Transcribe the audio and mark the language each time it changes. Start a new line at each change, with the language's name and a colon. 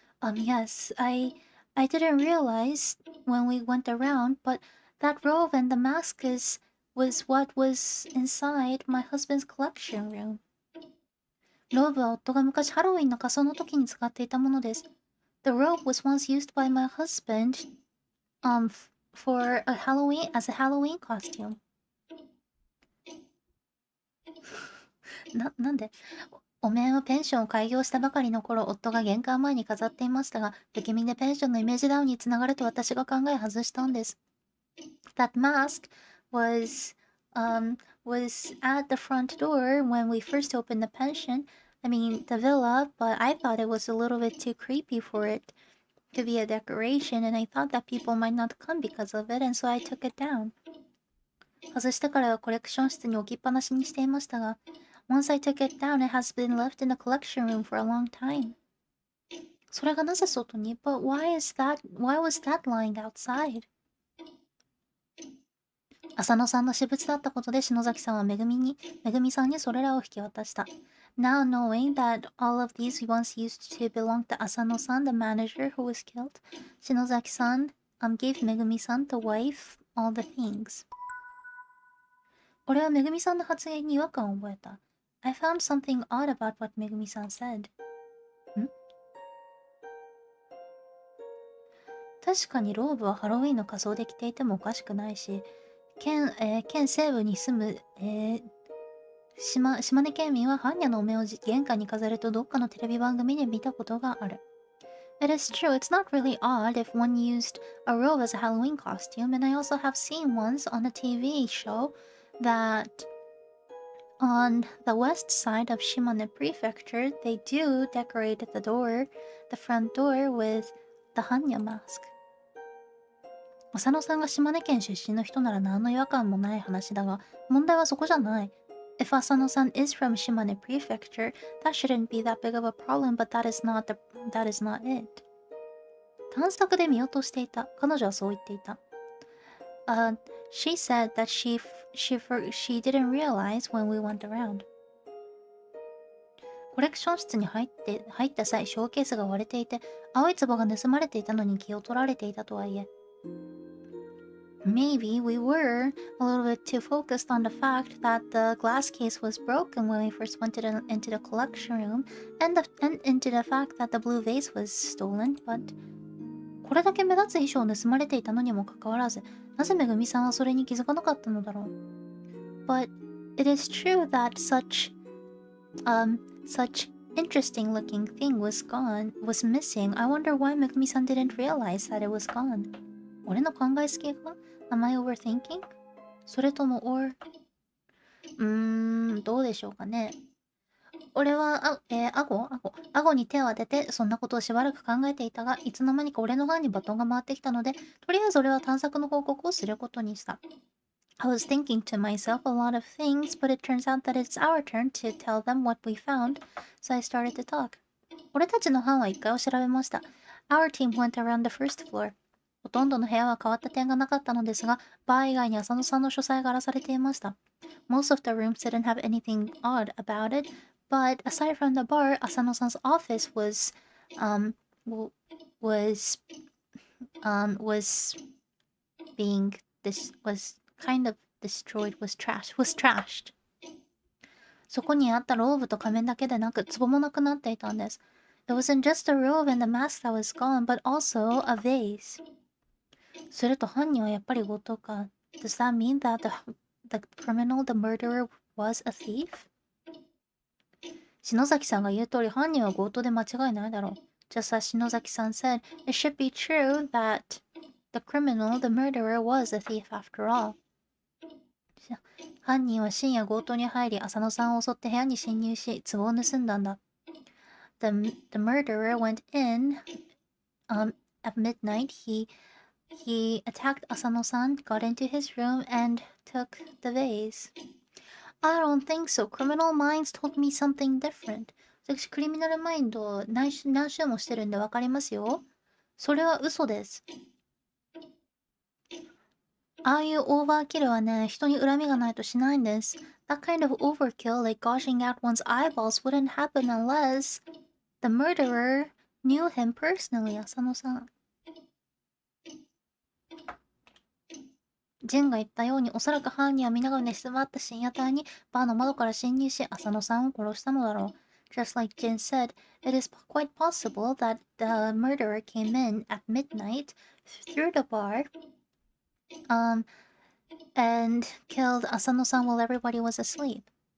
English: Yes, I didn't realize when we went around, but that robe and the mask was what was inside my husband's collection room.
Japanese: ローブは夫が昔ハロウィンの仮装の時に使っていたものです。
English: The robe was once used by my husband, for as a Halloween costume.
Japanese: なんでお面はペンションを開業したばかりの頃、夫が玄関前に飾っていましたが、不気味でペンションのイメージダウンにつながると私が考え外したんです。
English: That mask was at the front door when we first opened the pension. I mean, the villa, but I thought it was a little bit too creepy for it to be a decoration, and I thought that people might not come because of it, and so I took it down.
Japanese: 外してからはコレクション室に置きっぱなしにしていましたが、
English: Once I took it down, it has been left in the collection room for a long time.
Japanese: それがなぜ外に？
English: But why was that lying outside?
Japanese: 浅野さんの私物だったことで篠崎さんはめぐみさんにそれらを引き渡した。
English: Now knowing that all of these once used to belong to Asano-san, the manager who was killed, 篠崎さんgave めぐみさん the wife all the things.
Japanese: 俺はめぐみさんの発言に違和感を覚えた。
English: I found something odd about what めぐみさん said.
Japanese: 確かにローブはハロウィンの仮装で着ていてもおかしくないし、県西部に住む、島根県民は般若のお面を玄関に飾るとどっかのテレビ番組で見たことがある。
English: It is true, it's not really odd if one used a robe as a Halloween costume, and I also have seen once on a TV show that on the west side of Shimane Prefecture, they do decorate the front door with the Hanya mask.
Japanese: 浅野さんが島根県出身の人なら何の違和感もない話だが、問題はそこじゃない。
English: If Asano-san is from Shimane Prefecture, that shouldn't be that big of a problem, but that is not it.
Japanese: 探索で見落としていた。彼女はそう言っていた。
English: She said that she didn't realize when we went around.
Japanese: コレクション室に入った際、ショーケースが割れていて、青い壺が盗まれていたのに気を取られていたとはいえ。
English: Maybe we were a little bit too focused on the fact that the glass case was broken when we first went into the collection room, and into the fact that the blue vase was stolen, but
Japanese: これだけ目立つ衣装を盗まれていたのにもかかわらず、なぜめぐみさんはそれに気づかなかったのだろう。
English: But it is true that such interesting looking thing was missing. I wonder why めぐみさん didn't realize that it was gone.
Japanese: 俺の考えすぎか？
English: Am I overthinking?
Japanese: それともどうでしょうかね。俺は、顎に手を当てて、そんなことをしばらく考えていたが、いつの間にか俺の番にバトンが回ってきたので、とりあえず俺は探索の報告をすることにした。
English: I was thinking to myself a lot of things, but it turns out that it's our turn to tell them what we found, so I started to talk.
Japanese: 俺たちの班は1階を調べました。
English: Our team went around the first floor.
Japanese: ほとんどの部屋は変わった点がなかったのですが、バー以外に浅野さんの書斎が荒らされていました。
English: Most of the rooms didn't have anything odd about it, but aside from the bar, Asano-san's office was being was kind of destroyed, was trashed.
Japanese: そこにあったローブと仮面だけでなく、壺もなくなっていたんです。
English: It wasn't just the robe and the mask that was gone, but also a vase.
Japanese: すると犯人はやっぱり強盗か。
English: Does that mean that the criminal, the murderer, was a thief?
Japanese: 篠崎さんが言う通り犯人は強盗で間違いないだろう。
English: Just as 篠崎さん said, it should be true that the criminal, the murderer, was a thief after all.
Japanese: 犯人は深夜強盗に入り、浅野さんを襲って部屋に侵入し、壺を盗んだんだ。
English: The murderer went in at midnight. He attacked Asano-san, got into his room, and took the vase. I don't think so. Criminal Minds told me something different.
Japanese: 私、クリミナルマインド何週もしてるんでわかりますよ。それは嘘です。ああいうオーバーキルはね、人に恨みがないとしないんです。
English: That kind of overkill, like gouging out one's eyeballs, wouldn't happen unless the murderer knew him personally, 浅野さん。
Japanese: ジンが言ったように、おそらく犯人は皆が寝静まった深夜帯にバーの窓から侵入し、浅野さんを殺したのだろう。
English: Just like Jin said, it is quite possible that the murderer came in at midnight through the bar and killed Asano-san while everybody was asleep.